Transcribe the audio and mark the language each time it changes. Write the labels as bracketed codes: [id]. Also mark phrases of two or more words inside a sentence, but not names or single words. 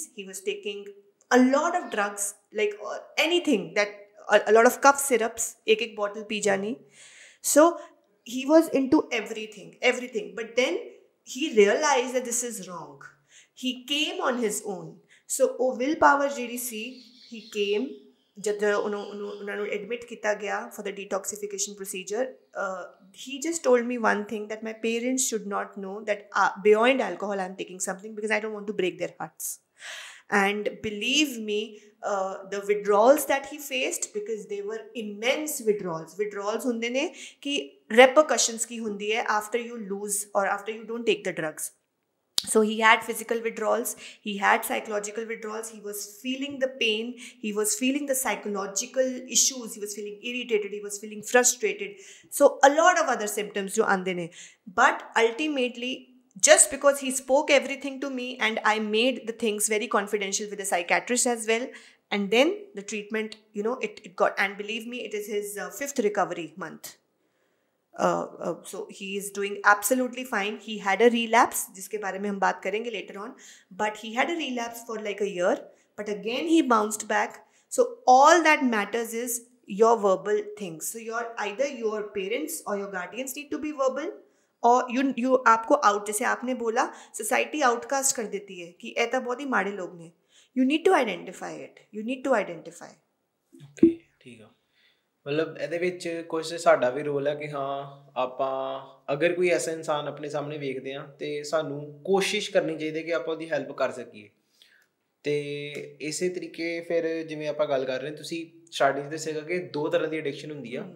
[en] He was taking a lot of drugs, like anything that a lot of cough syrups, [pa] ਇੱਕ ਬੋਤਲ ਪੀ ਜਾਣੀ. [en] So he was into everything, but then he realized that this is wrong. He came on his own. So willpower [pa] ਜਿਹੜੀ ਸੀ, [en] he came [pa] ਜਦ ਉਹਨਾਂ ਨੂੰ ਐਡਮਿਟ ਕੀਤਾ ਗਿਆ [en] for the detoxification procedure. He just told me one thing, that my parents should not know that beyond alcohol I'm taking something because I don't want to break their hearts. And believe me, the withdrawals that he faced, because they were immense withdrawals [pa] ਹੁੰਦੇ ਨੇ ਕਿ [en] repercussions [pa] ਕੀ ਹੁੰਦੀ ਹੈ [en] after you lose or after you don't take the drugs. So he had physical withdrawals, he had psychological withdrawals, he was feeling the pain, he was feeling the psychological issues, he was feeling irritated, he was feeling frustrated. So a lot of other symptoms [pa] ਜੋ ਆਂਦੇ ਨੇ. [en] But ultimately, just because he spoke everything to me and I made the things very confidential with the psychiatrist as well, and then the treatment, it got, and believe me, it is his fifth recovery month. So he is doing absolutely fine. He had a relapse, [hi] जिसके बारे में हम बात करेंगे later on, but he had a relapse for like a year, but again he bounced back. [en] So all that matters is your verbal things. So either your parents or your guardians need to be verbal, [hi] और you आपको out, जैसे आपने बोला [en] society outcast [hi] कर देती है कि ऐसा बहुत ही माड़े लोग ने. [en] You need to identify it. You need to identify. [hi] Okay, ठीक है. [pa] ਮਤਲਬ ਇਹਦੇ ਵਿੱਚ ਕੁਝ ਸਾਡਾ ਵੀ ਰੋਲ ਹੈ ਕਿ ਹਾਂ ਆਪਾਂ ਅਗਰ ਕੋਈ ਐਸਾ ਇਨਸਾਨ ਆਪਣੇ ਸਾਹਮਣੇ ਵੇਖਦੇ ਹਾਂ ਤਾਂ ਸਾਨੂੰ ਕੋਸ਼ਿਸ਼ ਕਰਨੀ ਚਾਹੀਦੀ ਕਿ ਆਪਾਂ ਉਹਦੀ ਹੈਲਪ ਕਰ ਸਕੀਏ. ਅਤੇ ਇਸੇ ਤਰੀਕੇ ਫਿਰ ਜਿਵੇਂ ਆਪਾਂ ਗੱਲ ਕਰ ਰਹੇ ਤੁਸੀਂ ਸਟਾਰਟਿੰਗ 'ਚ ਦੱਸਿਆ ਕਿ 2 ਤਰ੍ਹਾਂ ਦੀ ਐਡਿਕਸ਼ਨ ਹੁੰਦੀ ਆ.